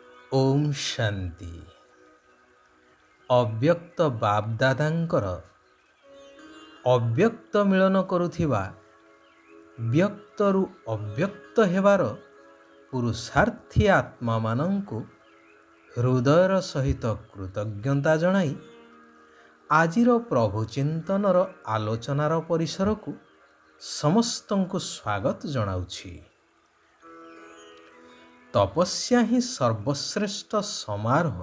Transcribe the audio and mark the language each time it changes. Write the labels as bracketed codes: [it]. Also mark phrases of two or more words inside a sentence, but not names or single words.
[or] ଓମ୍ ଶାନ୍ତି। ଅବ୍ୟକ୍ତ ବାପଦାଦାଙ୍କର ଅବ୍ୟକ୍ତ ମିଳନ କରୁଥିବା ବ୍ୟକ୍ତରୁ ଅବ୍ୟକ୍ତ ହେବାର ପୁରୁଷାର୍ଥୀ ଆତ୍ମା ମାନଙ୍କୁ ହୃଦୟର ସହିତ କୃତଜ୍ଞତା ଜଣାଇ ଆଜିର ପ୍ରଭୁ ଚିନ୍ତନର ଆଲୋଚନାର ପରିସରକୁ ସମସ୍ତଙ୍କୁ ସ୍ୱାଗତ ଜଣାଉଛି। ତପସ୍ୟା ହିଁ ସର୍ବଶ୍ରେଷ୍ଠ ସମାରୋହ।